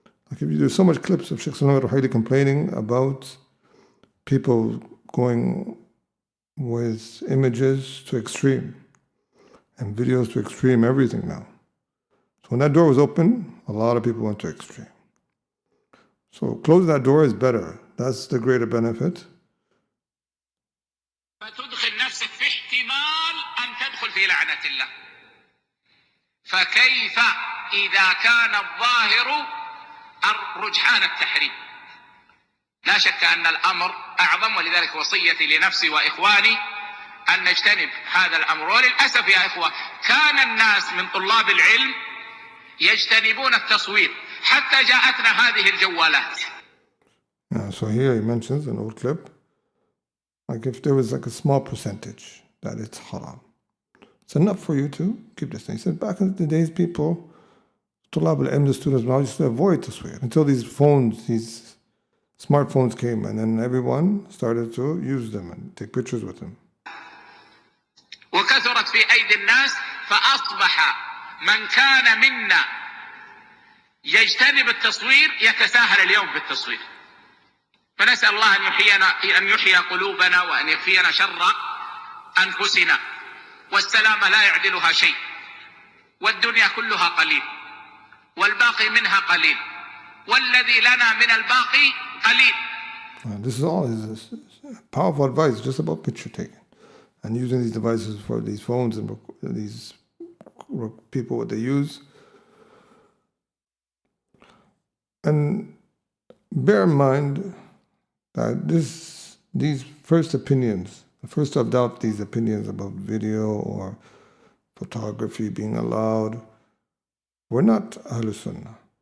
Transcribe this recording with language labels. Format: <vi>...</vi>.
<en>Like if you do so much clips of Shaykh Muhammad complaining about people going with images to extreme and videos to extreme, everything now. So when that door was open, a lot of people went to extreme. So close that door is better. That's the greater benefit.</en> <ar>فتدخل نفسك في احتمال أن تدخل في لعنة الله. فكيف إذا كان الظاهر رجحان التحريم؟ لا شك أن الأمر أعظم، ولذلك وصيتي لنفسي وإخواني أن نجتنب هذا الأمر. وللأسف يا إخوة كان الناس من طلاب العلم يجتنبون التصوير حتى جاءتنا هذه الجوالات.</ar> <en>So here he mentions an old clip, like if there was like a small percentage that it's haram, it's enough for you to keep this thing. He said back in the days, people,</en> <ar>طلاب العلم,</ar> <en>the students now used to avoid tasweer until these phones, these smartphones came, and then everyone started to use them and take pictures with them.</en> <ar>وكثرت في أيدي الناس فأصبح من كان منا يجتنب التصوير يتساهل اليوم بالتصوير. فنسأل الله أن يحيي قلوبنا وأن يكفينا شر أنفسنا، والسلامة لا يعدلها شيء، والدنيا كلها قليل، والباقي منها قليل، والذي لنا من الباقي قليل.</ar> <en>This is all his powerful advice just about picture taking and using these devices for these phones and these people, what they use. And bear in mind that these first opinions, the first to adopt these opinions about video or photography being allowed, were not Ahlul Sunnah.</en>